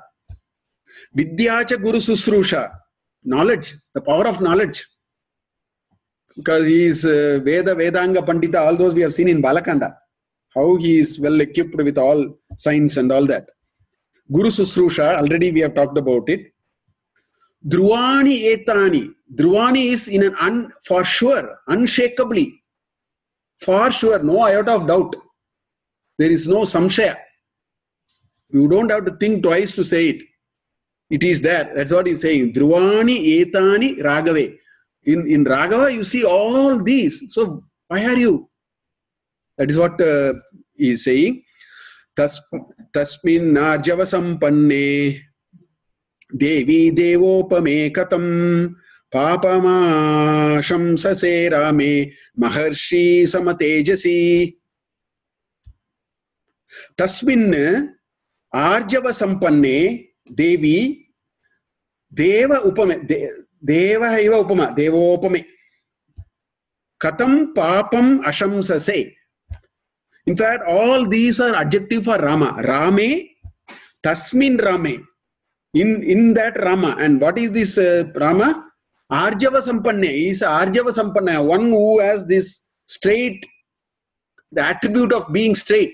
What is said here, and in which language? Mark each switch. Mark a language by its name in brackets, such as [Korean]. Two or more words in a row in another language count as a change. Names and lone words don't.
[Sanskrit] Vidyacha Guru Susrusha, [English] knowledge, the power of knowledge. Because he is [Sanskrit] Veda, Vedanga, Pandita, [English] all those we have seen in Balakanda. How he is well equipped with all science and all that. [Sanskrit] Guru Susrusha, [English] already we have talked about it. [Sanskrit] Dhruvani Etani. [English] Dhruvani is in an for sure, unshakably. For sure, no iota of doubt. There is no samshaya. You don't have to think twice to say it. It is there. That's what he's saying. [Sanskrit] Dhruvani Etani Ragave. [English] In Raghava, you see all these. So, why are you? That is what he is saying. [Sanskrit] Tasmin Narjava Sampanne Devi Devopame Katam Papama Shamsase Rame Maharshi Samatejasi. Tasmin Arjava Sampanne Devi Deva Upame Deva Eva Upama Devopame Katam Papam Ashamsase. [English] In fact, all these are adjective for Rama. [Sanskrit] Rame, Tasmin Rame. [English] In that Rama. And what is this Rama? [Sanskrit] Arjava Sampanne. [English] He is [Sanskrit] Arjava Sampanne. [English] One who has this straight, the attribute of being straight.